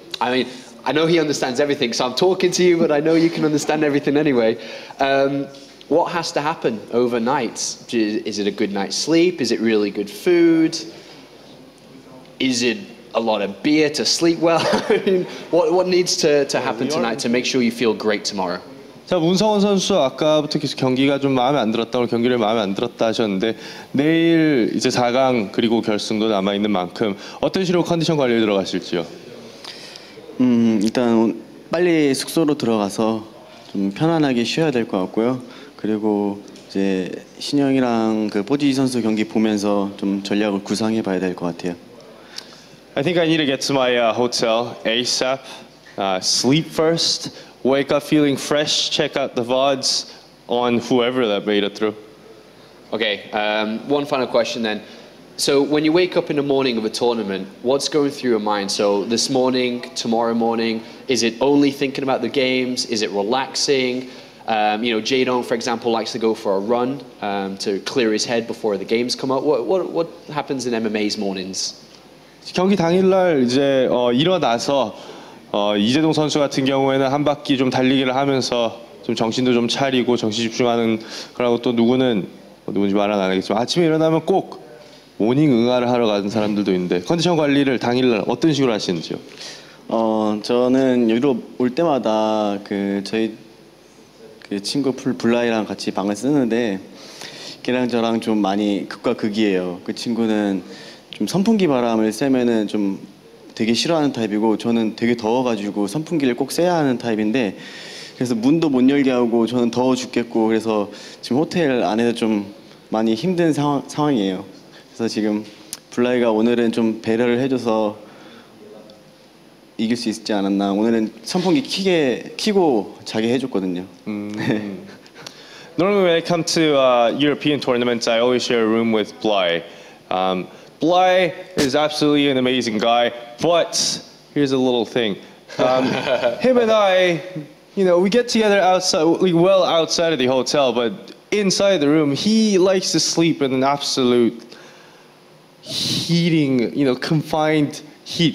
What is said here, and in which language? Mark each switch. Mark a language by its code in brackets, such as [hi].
[en] I mean, I know he understands everything, so I'm talking to you, but I know you can understand everything anyway. What has to happen overnight? Is it a good night's sleep? Is it really good food? Is it a lot of beer to sleep well? I mean, what needs to happen tonight to make sure you feel great tomorrow? [ko] 자, 문성원 선수 아까부터 계속 경기가 좀 마음에 안 들었다, 오늘 경기를 마음에 안 들었다 하셨는데 내일 이제 4강 그리고 결승도 남아 있는 만큼 어떤 식으로 컨디션 관리에 들어가실지요? 일단 빨리 숙소로 들어가서 좀 편안하게 쉬어야 될 것 같고요. 그리고 이제 신영이랑 그 뽀지 선수 경기 보면서 좀 전략을 구상해 봐야 될 것 같아요. [en] I think I need to get to my hotel ASAP. Sleep first. Wake up feeling fresh. Check out the VODs on whoever that made it through. Okay, one final question then. So when you wake up in the morning of a tournament, what's going through your mind? So this morning, tomorrow morning, is it only thinking about the games? Is it relaxing? Jadon, for example, likes to go for a run to clear his head before the games come up. What happens in MMA's mornings? [ko] 경기 당일날 이제 일어나서 이재동 선수 같은 경우에는 한 바퀴 좀 달리기를 하면서 좀 정신도 좀 차리고 정신 집중하는 그러고 또 누구는 누군지 말은 안 하겠지만 아침에 일어나면 꼭 모닝 응아를 하러 가는 사람들도 있는데 컨디션 관리를 당일날 어떤 식으로 하시는지요? 저는 유럽 올 때마다 저희 친구 블라이랑 같이 방을 쓰는데 걔랑 저랑 좀 많이 극과 극이에요. 그 친구는 좀 선풍기 바람을 쐬면은 좀 되게 싫어하는 타입이고 저는 되게 더워가지고 선풍기를 꼭 쐬야 하는 타입인데 그래서 문도 못 열게 하고 저는 더워 죽겠고 그래서 지금 호텔 안에서 좀 많이 힘든 상황이에요. 그래서 지금 블라이가 오늘은 좀 배려를 해줘서 이길 수 있지 않았나. 오늘은 선풍기 키고 자게 해줬거든요. [en] Normally when I come to European tournaments, I always share a room with Bly. Bly is absolutely an amazing guy, but here's a little thing. Him and I, we get together outside, well outside of the hotel, but inside the room, he likes to sleep in an absolute heating, confined heat.